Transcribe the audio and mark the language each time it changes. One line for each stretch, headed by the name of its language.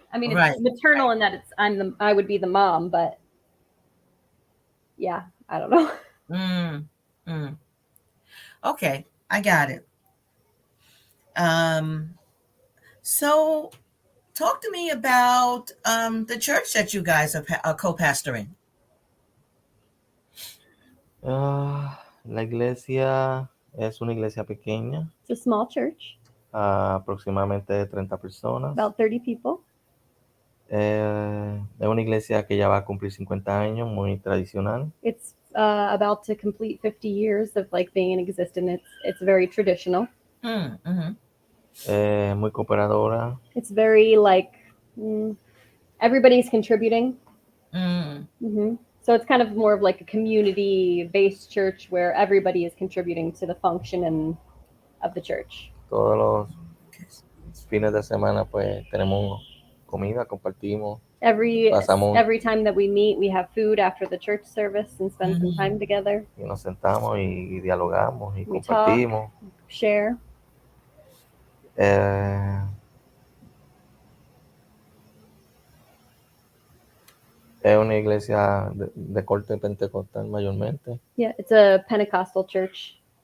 English: I mean, it's maternal in that I would be the mom, but yeah, I don't know. Okay, I got it. So talk to me about the church that you guys are co-pastoring.
Spanish: La iglesia es una iglesia pequeña.
English: It's a small church.
Spanish: Aproximadamente 30 personas.
English: About 30 people.
Spanish: Es una iglesia que ya va a cumplir 50 años, muy tradicional.
English: It's about to complete 50 years of like being in existence. It's very traditional.
Spanish: Muy cooperadora.
English: It's very like everybody's contributing. So it's kind of more of like a community-based church where everybody is contributing to the function of the church.
Spanish: Todos los fines de semana pues tenemos comida, compartimos.
English: Every time that we meet, we have food after the church service and spend some time together.
Spanish: Y nos sentamos y dialogamos y
English: we
Spanish: compartimos.
English: Talk, share.
Spanish: Es una iglesia de corte pentecostal mayormente.
English: Yeah, it's a Pentecostal church.